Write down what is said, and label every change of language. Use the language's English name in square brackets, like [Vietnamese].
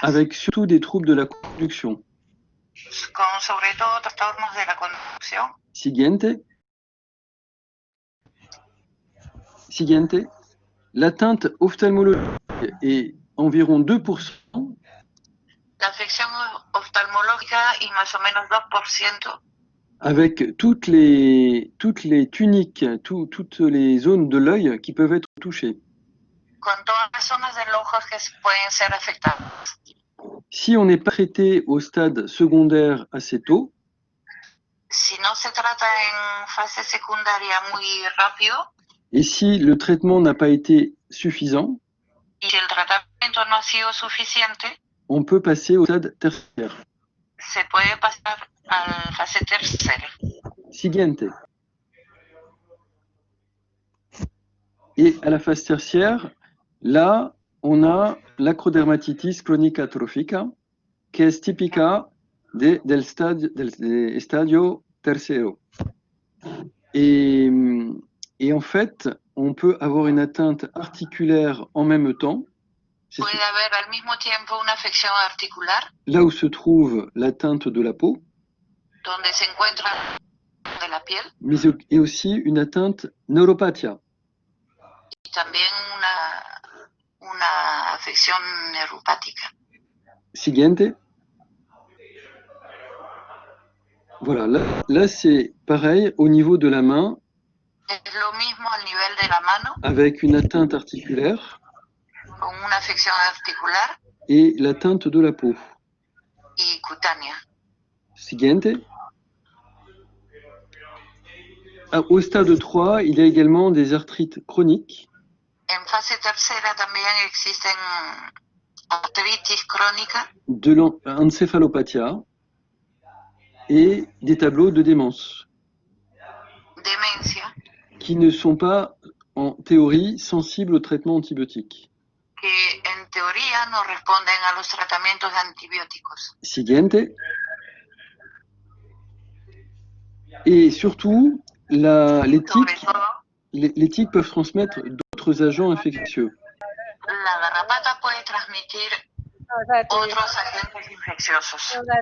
[French] Avec surtout des troubles de la conduction. [Spanish] Con sobre todo trastornos de la conducción. Siguiente. Siguiente. [French] L'atteinte ophtalmologique est environ 2%. [Spanish] La afección oftalmológica y más o menos 2%. [French] Avec toutes les tuniques, toutes les zones de l'œil qui peuvent être touchées. [Spanish] Con todas las zonas del ojo que pueden ser afectadas. [French] Si on n'est pas traité au stade secondaire assez tôt, [Spanish] si no se trata en fase secundaria muy rápido, [French] et si le traitement n'a pas été suffisant, [Spanish] y si el tratamiento no ha sido suficiente, [French] on peut passer au stade tertiaire. [Spanish] Se puede pasar a la fase tercera. Siguiente. [French] Et à la phase tertiaire, là, on a l'acrodermatitis [Spanish] crónica atrófica, que es típica del estadio tercero. [French] Et en fait, on peut avoir une atteinte articulaire en même temps. [Spanish] Puede haber al mismo tiempo una afección articular. [French] Là où se trouve l'atteinte de la peau. [Spanish] Donde se encuentra de la piel. [French] Mais et aussi une atteinte neuropathia. [Spanish] Y también una afección neuropática. Siguiente. [French] Voilà, là c'est pareil au niveau de la main. [Spanish] Es lo mismo al nivel de la mano. [French] Avec une atteinte articulaire. [Spanish] Con una afección articular. [French] Et l'atteinte de la peau. [Spanish] Y cutánea. Siguiente. [French] Au stade 3, il y a également des arthrites chroniques. [Spanish] En fase tercera también existen artritis crónica. [French] De l'encéphalopathia et des tableaux de démence. [Spanish] Demencia. [French] Qui ne sont pas, en théorie, sensibles au traitement antibiotique. [Spanish] Que en teoría no responden a los tratamientos antibióticos. Siguiente. [French] Et surtout, les tiques peuvent transmettre d'autres agents infectieux. [Spanish] La garrapata puede transmitir otros agentes infecciosos.